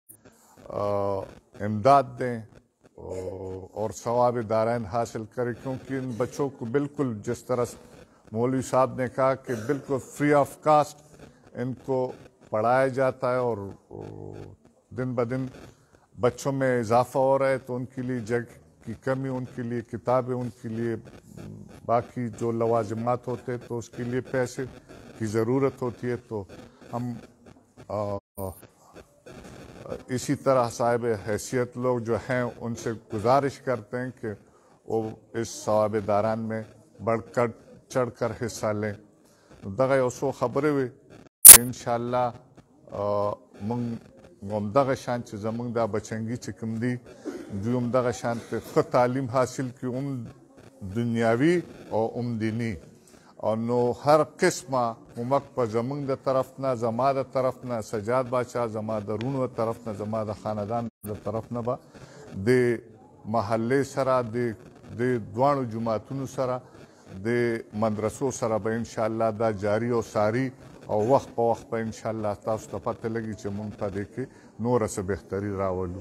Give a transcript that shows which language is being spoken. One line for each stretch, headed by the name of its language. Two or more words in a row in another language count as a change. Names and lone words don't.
Urdu: امداد دیں اور ثواب دارین حاصل کریں کیونکہ ان بچوں کو بالکل جس طرح مولوی صاحب نے کہا کہ بالکل
English: free of cost
Urdu: ان کو پڑھایا جاتا ہے اور دن بدن بچوں میں اضافہ ہو رہا ہے تو ان کے لیے جگہ کی کمی ان کے لیے کتابیں ان کے لیے باقی جو لوازمات ہوتے تو اس کے لیے پیسے کی ضرورت ہوتی ہے تو ہم اسی طرح صاحب حیثیت لوگ جو ہیں ان سے گزارش کرتے ہیں کہ وہ اس ثواب داران میں بڑھ کر چڑھ کر حصہ لیں
Pashto: دغه یو څو خبرې وي انشاءالله موږ همدغه شان چې زموږ دا بچنګي چې کوم دي دوی همدغه شان ښه تعلیم حاصل کړي هم دنیاوي او هم دیني او نو هر قسمه کومک په زموږ د طرف نه زما د طرف نه سجاد باچا زما د رونو د طرف نه زما د خاندان د طرف نه به د محلې سره د دواړو جوماتونو سره د مدرسو سره به انشاءالله دا جاری او ساری او وخت په وخت به انشاءالله تاسو ته پته لګي چې مونږ په دې کې نوره څه بهتري راولو.